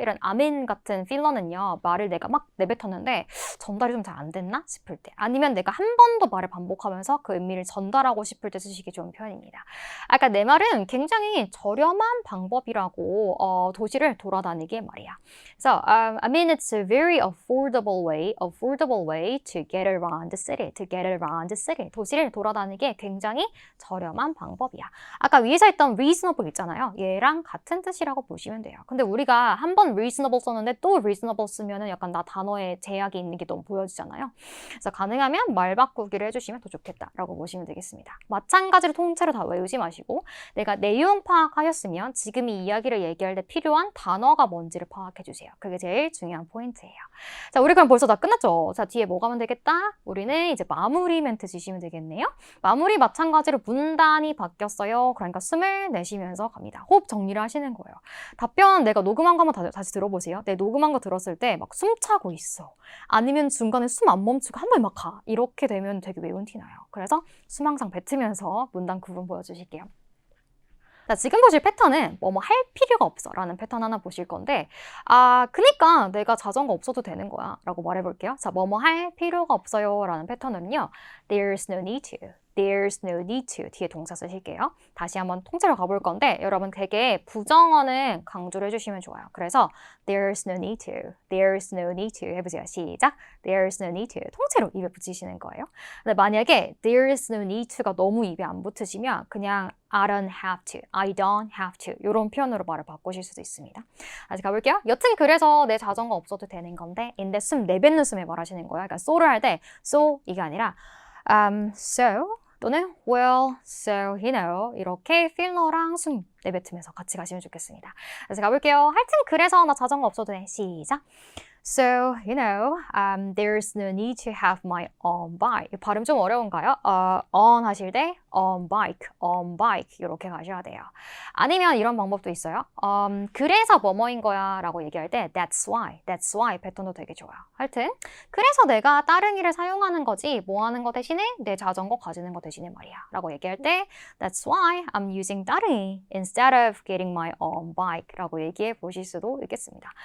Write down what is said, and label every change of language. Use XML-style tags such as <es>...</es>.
<ko>이런 아멘 같은 필러는요. 말을 내가 막 내뱉었는데 전달이 좀 잘 안 됐나 싶을 때 아니면 내가 한 번 더 말을 반복하면서 그 의미를 전달하고 싶을 때 쓰시기 좋은 표현입니다. 아까 내 말은 굉장히 저렴한 방법이라고 도시를 돌아다니기 말이야. 그래서</ko> <en>I mean it's a very affordable way to get around the city, to get around the city.</en> <ko>도시를 돌아다니기에 굉장히 저렴한 방법이야. 아까 위에서 했던 reasonable 있잖아요. 얘랑 같은 뜻이라고 보시면 돼요. 근데 우리가 한 번 reasonable 썼는데 또 reasonable 쓰면은 약간 나 단어에 제약이 있는 게 너무 보여지잖아요. 그래서 가능하면 말 바꾸기를 해주시면 더 좋겠다라고 보시면 되겠습니다. 마찬가지로 통째로 다 외우지 마시고 내가 내용 파악하셨으면 지금 이 이야기를 얘기할 때 필요한 단어가 뭔지를 파악해주세요. 그게 제일 중요한 포인트예요. 자, 우리 그럼 벌써 다 끝났죠? 자, 뒤에 뭐 가면 되겠다? 우리는 이제 마무리 멘트 지시면 되겠네요. 마무리 마찬가지로 문단이 바뀌었어요. 그러니까 숨을 내쉬면서 갑니다. 호흡 정리를 하시는 거예요. 답변 내가 녹음한 거 한번 다시 들어보세요. 내 녹음한 거 들었을 때 막 숨 차고 있어. 아니면 중간에 숨 안 멈추고 한 번에 막 가. 이렇게 되면 되게 외운 티 나요. 그래서 숨 항상 뱉으면서 문단 구분 보여주실게요. 자, 지금 보실 패턴은 뭐뭐 할 필요가 없어 라는 패턴 하나 보실 건데 아, 그니까 내가 자전거 없어도 되는 거야 라고 말해볼게요. 자, 뭐뭐 할 필요가 없어요 라는 패턴은요.</ko> <en>There's no need to. There's no need to</en> <ko>뒤에 동사 쓰실게요. 다시 한번 통째로 가볼 건데 여러분 되게 부정어는 강조를 해주시면 좋아요. 그래서</ko> <en>There's no need to, There's no need to</en> <ko>해보세요. 시작.</ko> <en>There's no need to</en> <ko>통째로 입에 붙이시는 거예요. 근데 만약에 There's no need to가 너무 입에 안 붙으시면 그냥</ko> <en>I don't have to, I don't have to</en> <ko>이런 표현으로 말을 바꾸실 수도 있습니다. 다시 가볼게요. 여튼 그래서 내 자전거 없어도 되는 건데 인데 숨 내뱉는 숨에 말하시는 거예요. 그러니까 so를 할 때 so 이게 아니라 so 또는</ko> <en>well, so, you know</en> <ko>이렇게 필러랑 숨 내뱉으면서 같이 가시면 좋겠습니다. 그래서 가볼게요. 하여튼 그래서 나 자전거 없어도 돼. 시작.</ko> <en>So, you know, there's no need to have my own bike.</en> <ko>발음 좀 어려운가요? on 하실 때 on bike 이렇게 가셔야 돼요. 아니면 이런 방법도 있어요. 그래서 뭐뭐인 거야 라고 얘기할 때 that's why 패턴도 되게 좋아요. 하여튼 그래서 내가 따릉이를 사용하는 거지 뭐 하는 거 대신에 내 자전거 가지는 거 대신에 말이야 라고 얘기할 때</ko> <en>that's why I'm using 따릉이 instead of getting my own bike</en> <ko>라고 얘기해 보실 수도 있겠습니다.</ko>